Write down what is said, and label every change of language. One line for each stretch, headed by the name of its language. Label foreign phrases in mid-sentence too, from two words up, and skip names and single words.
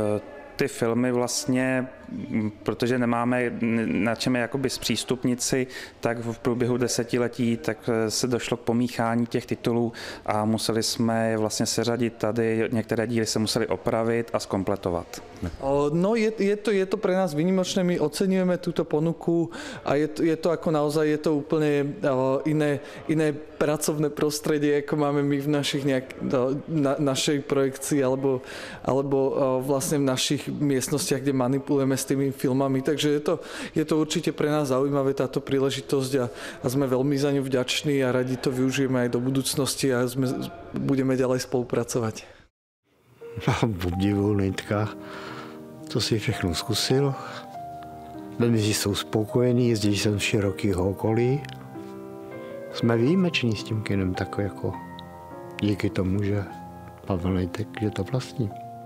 Czech: A ty filmy vlastně, protože nemáme na čem je jakoby zpřístupnit si, tak v průběhu desetiletí tak se došlo k pomíchání těch titulů a museli jsme je vlastně seřadit tady, některé díly se museli opravit a zkompletovat.
Slovak: No je to pre nás výnimočné, my oceňujeme túto ponuku a je to ako naozaj, je to úplne iné pracovné prostredie, ako máme my v našich našej projekcii alebo vlastne v našich miestnostiach, kde manipulujeme s tými filmami. Takže je to určite pre nás zaujímavé táto príležitosť a sme veľmi za ňu vďační a radi to využijeme aj do budúcnosti a budeme ďalej spolupracovať.
Czech: Obdivuju Nejtka, co si všechno zkusil. Lidi jsou spokojení, jezdí jsem z širokého okolí. Jsme výjimeční s tím kinem, tak jako díky tomu, že Pavel Nejtek, že to vlastní.